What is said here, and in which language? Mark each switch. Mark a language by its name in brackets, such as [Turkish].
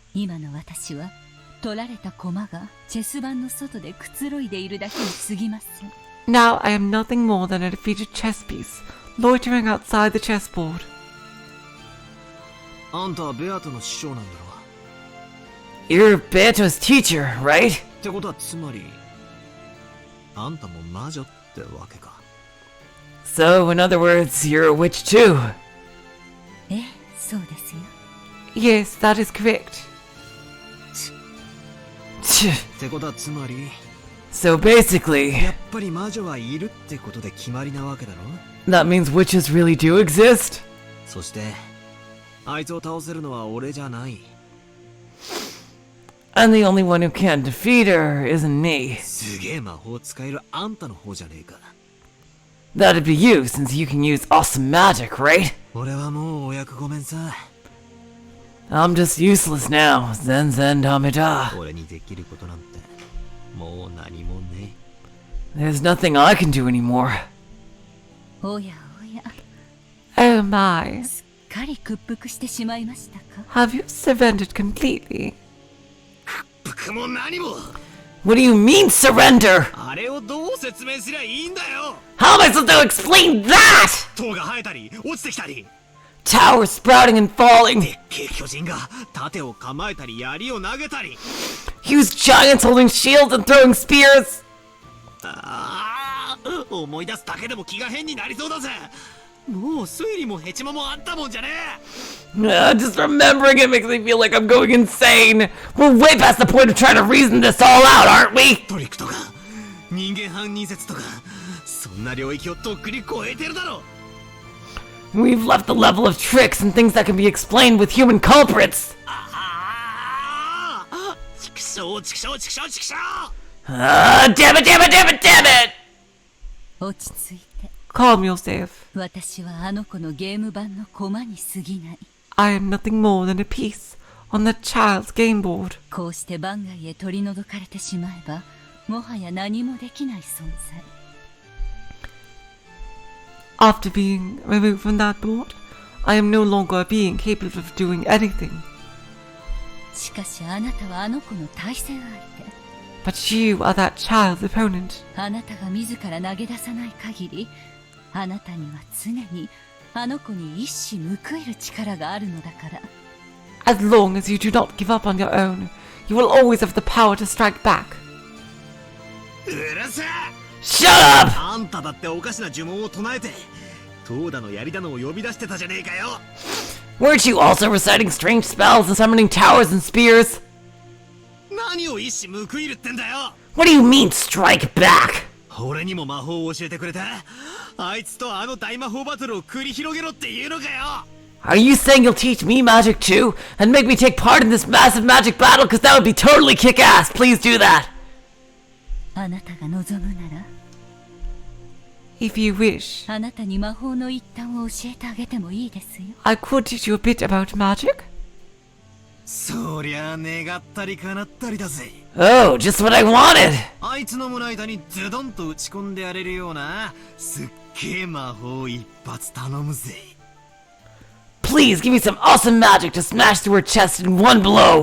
[Japanese] 今の私は取られた駒がチェス盤の外でくつろいでいるだけに過ぎません。 [English] Now I am nothing more than a defeated chess piece, loitering outside the chessboard. You're Beto's teacher, right? [Japanese] ってことはつまりあんたも魔女ってわけか。 [English] So, in other words, you're a witch too. [Japanese] ええ、そうですよ。 [English] Yes, that is correct. [Japanese] ってことはつまり [English] So basically, [Japanese] やっぱり魔女はいるってことで決まりなわけだろ。 [English] that means witches really do exist? [Japanese] そしてあいつを倒せるのは俺じゃない。 [English] And the only one who can defeat her isn't me. [Japanese] すげえ魔法使えるあんたの方じゃねえか。 [English] That'd be you, since you can use awesome magic, right? [Japanese] 俺はもうお役ごめんさ。 [English] I'm just useless now. [Japanese] Zen DAMEDAAA. 俺にできることなんてもう何もね [English] There's nothing I can do anymore. [Japanese] おやおや、 [English] Oh my. [Japanese] すっかり屈服してしまいましたか。 [English] Have you surrendered completely? [Japanese] 僕も何も。 [English] What do you mean, surrender? [Japanese] あれをどう説明すりゃいいんだよ。 [English] How am I supposed to explain that? [Japanese] 塔が生えたり落ちてきたり、 [English] Towers sprouting and falling. [Japanese] でっけえ巨人が盾を構えたり槍を投げたり。 [English] Huge giants holding shields and throwing spears. [Japanese] ああ、思い出すだけでも気が変になりそうだぜ。もう推理もヘチマもあったもんじゃねえ。 [English] Just remembering it makes me feel like I'm going insane. We're way past the point of trying to reason this all out, aren't we? [Japanese] トリックとか人間犯人説とかそんな領域をとっくに超えてるだろ。 [English] We've left the level of tricks and things that can be explained with human culprits. [Japanese] ああ、チクショーチクショーチクショーチクショー。 [English] Damn it, damn it, damn it, damn it! [Japanese] 落ち着いて。 [English] Calm yourself. [Japanese] 私はあの子のゲーム版の駒に過ぎない。 [English] I am nothing more than a piece on the child's game board. [Japanese] こうして番外へ取り除かれてしまえば、もはや何もできない存在。 [English] After being removed from that board, I am no longer a being capable of doing anything. [Japanese] しかしあなたはあの子の対戦相手。 [English] But you are that child's opponent. [Japanese] あなたが自ら投げ出さない限り、あなたには常にあの子に一矢報いる力があるのだから。 [English] As long as you do not give up on your own, you will always have the power to strike back. [Japanese] うるせえ。 [English] Shut up! [Japanese] あんただっておかしな呪文を唱えて塔だの槍だのを呼び出してたじゃねえかよ。 [English] Weren't you also reciting strange spells and summoning towers and spears? [Japanese] 何を一矢報いるってんだよ。 [English] What do you mean, strike back? [Japanese] 俺にも魔法を教えてくれた。あいつとあの大魔法バトルを繰り広げろっていうのかよ。 [English] Are you saying you'll teach me magic too? And make me take part in this massive magic battle? Cause that would be totally kick-ass. Please do that. [Japanese] あなたが望むなら、 [English] If you wish, [Japanese] あなたに魔法の一端を教えてあげてもいいですよ。 [English] I could teach you a bit about magic. [Japanese] そりゃあ願ったり叶ったりだぜ。 [English] Oh, just what I wanted. [Japanese] あいつの胸板にズドンと打ち込んでやれるようなすっげえ魔法一発頼むぜ。 [English] Please give me some awesome magic to smash through her chest in one blow.